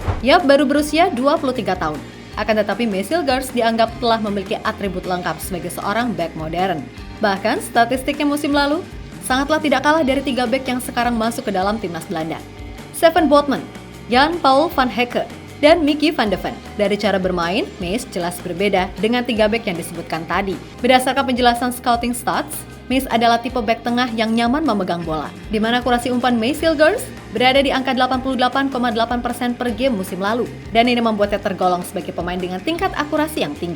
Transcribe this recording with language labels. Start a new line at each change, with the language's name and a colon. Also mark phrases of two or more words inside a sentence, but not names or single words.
Indonesian: Yap, baru berusia 23 tahun. Akan tetapi May Silgers dianggap telah memiliki atribut lengkap sebagai seorang back modern. Bahkan statistiknya musim lalu sangatlah tidak kalah dari 3 back yang sekarang masuk ke dalam timnas Belanda. Steven Botman, Jan Paul van Hecke, dan Mickey van de Ven. Dari cara bermain, Mace jelas berbeda dengan 3 back yang disebutkan tadi. Berdasarkan penjelasan
English: scouting stats,
Indonesian: Mace adalah tipe back tengah yang nyaman memegang bola, di mana akurasi umpan May Silgers berada di angka 88,8% per game musim lalu, dan ini membuatnya tergolong sebagai pemain dengan tingkat akurasi yang tinggi.